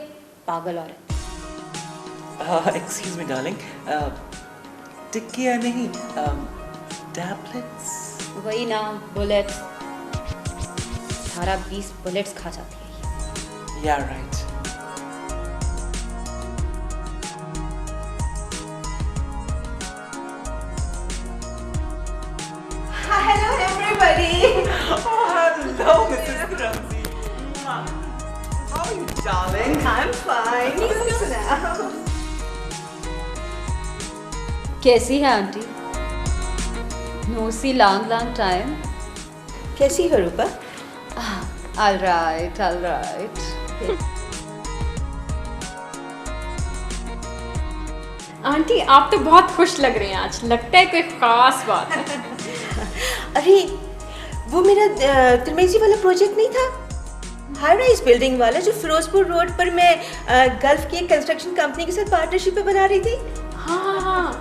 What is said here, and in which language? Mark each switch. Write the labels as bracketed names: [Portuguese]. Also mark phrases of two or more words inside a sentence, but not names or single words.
[Hindi] पागल औरत। [English] Excuse me, darling. [Hindi] टिक्किया नहीं, टैबलेट्स। वही ना, बुलेट्स। 18-20 बुलेट्स खा जाती है ये। [English] Yeah, right. Hello, everybody. Oh, hello, Mrs. Ramsey. How are you, darling? I'm fine. You now. [Hindi] कैसी है आंटी? [English] no see long time. [Hindi] कैसी हो रूपा? [English] All right, all right. [Hindi] आंटी आप तो बहुत खुश लग रहे हैं आज, लगता है कोई खास बात है। अरे वो मेरा तिरमेजी वाला प्रोजेक्ट नहीं था, [English] high rise building [Hindi] वाला, जो फिरोजपुर रोड पर मैं गल्फ की एक [English] construction company [Hindi] के साथ पार्टनरशिप पे बना रही थी। हाँ